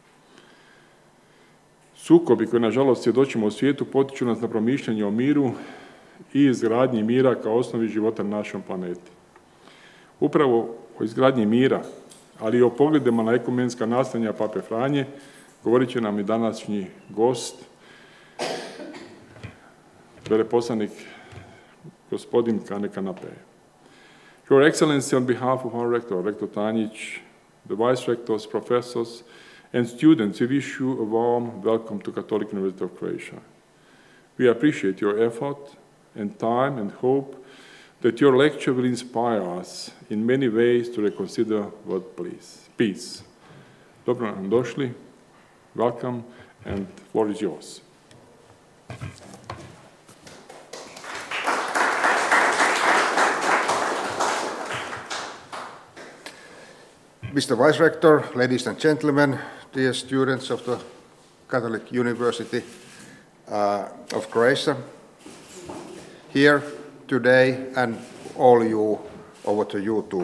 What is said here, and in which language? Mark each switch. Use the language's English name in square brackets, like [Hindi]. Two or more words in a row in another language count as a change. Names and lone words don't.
[Croatian] Sukobi koji, nažalost, svjedočimo u svijetu potiču nas na promišljanje o miru i izgradnji mira kao osnovi života na našem planeti. Upravo o izgradnji mira, ali i o pogledima na ekumenska nastojanja pape Franje, govorit će nam i današnji gost, veleposlanik gospodin Kalle Kankaanpää. [English] Your Excellency, on behalf of our rector, Rector Tanjic, the vice rectors, professors, and students, we wish you a warm welcome to Catholic University of Croatia. We appreciate your effort and time and hope that your lecture will inspire us in many ways to reconsider what peace. [Croatian] Dobro nam došli, [English] welcome, and the floor is yours. Mr. Vice Rector, ladies and gentlemen, dear students of the Catholic University of Croatia, here today and all you over to YouTube.